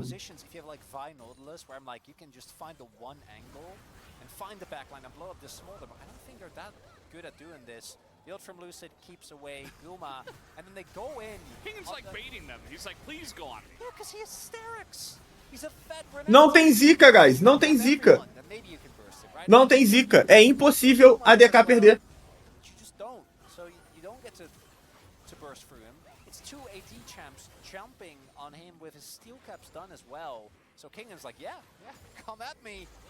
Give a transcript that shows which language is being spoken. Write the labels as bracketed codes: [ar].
[en] Positions, if you have like Vi Nautilus, where I'm like, you can just find the one angle and find the backline and blow up this Smolder, but I don't think they're that good at doing this. The ult from Lucid keeps away Guma, and then they go in. Kingdom's like baiting them. He's like, please go on me. Yeah, because he has Hysterics. He's a fed [pt] Não tem zica, guys. Não tem zica. Não tem zica. É impossível a DK perder. [en] You just don't. So you don't get to burst through him. It's 2 AD champs jumping on him with his steel caps done as well. So Kingdom's like, yeah, come at me.